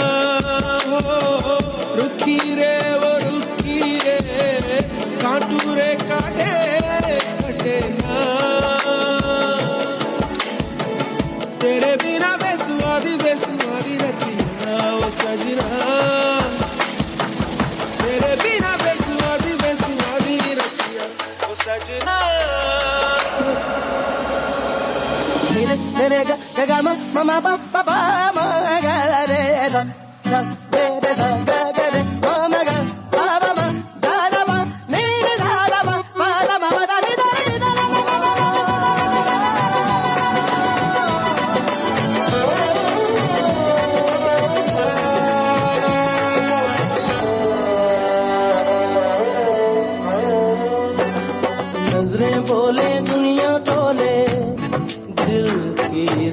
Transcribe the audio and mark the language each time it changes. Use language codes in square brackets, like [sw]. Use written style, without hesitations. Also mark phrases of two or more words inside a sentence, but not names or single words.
[pa] ਰੁਖੀ ਰੇ ਵੋ ਰੁਖੀ ਰੇ ਕਾਟੂ ਰੇ ਕਾਟੇ ਕਟੇ ਨਾ ਤੇਰੇ ਬਿਨਾ ਬੇਸੁਆਦੀ ਰਤੀਆਂ ਓ ਸਜਣਾ ਤੇਰੇ ਬਿਨਾ ਬੇਸੁਆਦੀ ਰਤੀਆਂ ਓ ਸਜਣਾ Re ga ga ma ma pa pa pa ma ga re ga ga re ga ga re ma ga pa pa ma ga da ma ni da da ma ma da ma da ni da ni da [hi] नजरें बोले दुनिया तोले दिल की